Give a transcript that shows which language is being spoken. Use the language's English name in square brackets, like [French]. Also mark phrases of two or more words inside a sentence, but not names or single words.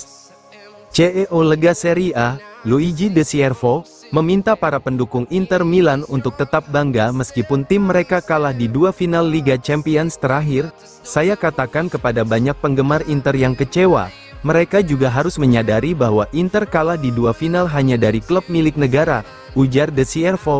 [Indonesian] CEO Lega Serie A, Luigi De Siervo, meminta para pendukung Inter Milan untuk tetap bangga meskipun tim mereka kalah di 2 final Liga Champions terakhir. Saya katakan kepada banyak penggemar Inter yang kecewa, mereka juga harus menyadari bahwa Inter kalah di 2 final hanya dari klub milik negara, ujar De Siervo.